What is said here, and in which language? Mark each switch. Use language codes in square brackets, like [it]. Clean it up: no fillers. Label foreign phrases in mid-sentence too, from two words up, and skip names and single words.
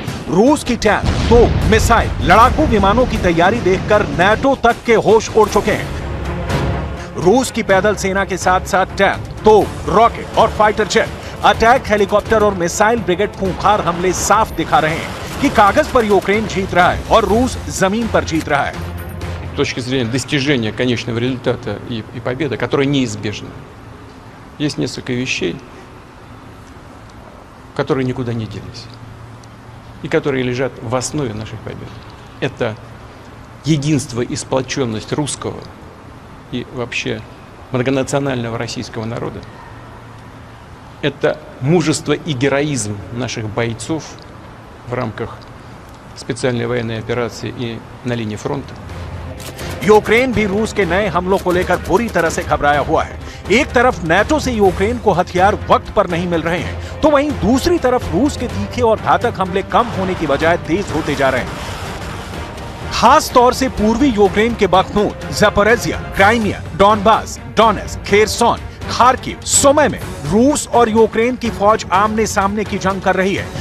[hi] रूस की टैंक, तोप, मिसाइल, लड़ाकू विमानों की तैयारी देखकर नाटो तक के होश उड़ चुके हैं। रूस की पैदल सेना के साथ साथ टैंक, तोप, रॉकेट और [en] fighter jet, attack helicopter [hi] और [en] missile brigade [hi] खूंखार हमले साफ दिखा रहे हैं कि कागज पर यूक्रेन जीत रहा है और रूस जमीन पर जीत रहा है। [ru] С точки зрения достижения конечного результата и победы, которая неизбежна, есть несколько вещей, которые никуда не делись и которые лежат в основе нашей победы. Это единство и сплоченность русского и вообще многонационального российского народа. Это мужество и героизм наших бойцов в рамках специальной военной операции и на линии фронта. [hi] यूक्रेन भी रूस के नए हमलों को लेकर बुरी तरह से घबराया हुआ है। एक तरफ नाटो से यूक्रेन को हथियार वक्त पर नहीं मिल रहे हैं, तो वहीं दूसरी तरफ रूस के तीखे और घातक हमले कम होने की बजाय तेज होते जा रहे हैं। खास तौर से पूर्वी यूक्रेन के बख्मूत, ज़ैपोरिज़िया, क्राइमिया, डॉनबास, डोनेट्स्क, खेरसोन, खार्किव, सुमी में रूस और यूक्रेन की फौज आमने सामने की जंग कर रही है।